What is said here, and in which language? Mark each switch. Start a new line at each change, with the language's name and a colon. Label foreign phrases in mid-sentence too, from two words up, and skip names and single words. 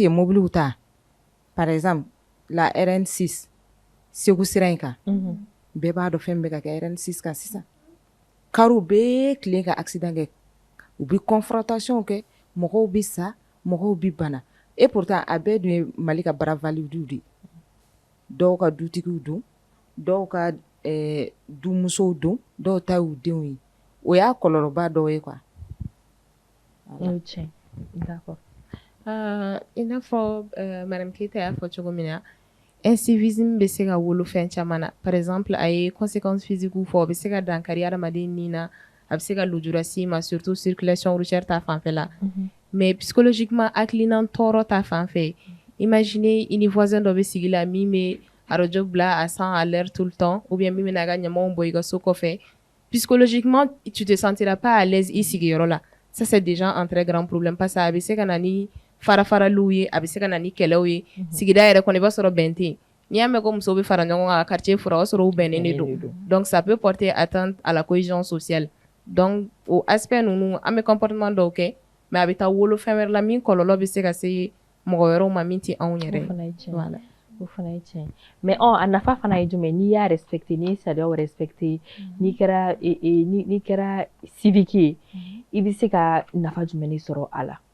Bambara: ye mobiliw ta
French: par exemple
Bambara: la RN6 Segu sira in kan bɛɛ b'a dɔn fɛn bɛ ka kɛ RN6 kan sisan kariw bɛɛ tilen ka accident kɛ u bi confrontation kɛ mɔgɔw bi sa mɔgɔw bi bana
French: et pourtant
Bambara: a bɛɛ dun ye Mali ka bara validiw de dɔw ka dutigiw don dɔw ka dumusow don dɔw ta y'u denw ye o y'a kɔlɔlɔba dɔw ye quoi.
French: D'accord.
Bambara: I n'a fɔ Madame Keita y'a fɔ cogo min na incivisme bɛ se ka wolo fɛn caman na
French: par exemple
Bambara: a ye
French: conséquences physiques
Bambara: fɔ a bɛ se ka dankari adamaden ni na a bɛ se ka lujura s'i ma
French: surtout circulation routière
Bambara: ta fanfɛla mais psychologiquement hakilina tɔɔrɔ ta fanfɛ imaginez i ni voisin dɔ bɛ sigi la min bɛ radio bila
French: à 100 à l'heure tout le temps ou bien
Bambara: min bɛ n'a ka ɲamanw bɔ i ka so kɔfɛ psychologiquement
French: tu te sentiras pas à l'aise
Bambara: i sigiyɔrɔ la
French: ça c'est déjà un très grand problème parce que
Bambara: a bɛ se ka na ni farafaraliw ye a bɛ se ka na ni kɛlɛw ye sigida yɛrɛ kɔnɔ i b'a sɔrɔ bɛn tɛ yen n'i y'a mɛn ko musow bɛ fara ɲɔgɔn kan ka quartier fura o b'a sɔrɔ u bɛnnen de don
French: donc ça peut porter atteinte à la cohésion sociale
Bambara: donc o aspect ninnu an bɛ comportement dɔw kɛ mais a bɛ taa wolo fɛn wɛrɛ la min kɔlɔlɔ bɛ se ka se mɔgɔ wɛrɛw ma min tɛ anw yɛrɛ voilà o fana ye tiɲɛ mais a nafa fana ye jumɛn n'i y'a respecté n'i ye sariyaw respecté n'i kɛra civique ye i bɛ se ka nafa jumɛn de sɔrɔ a la.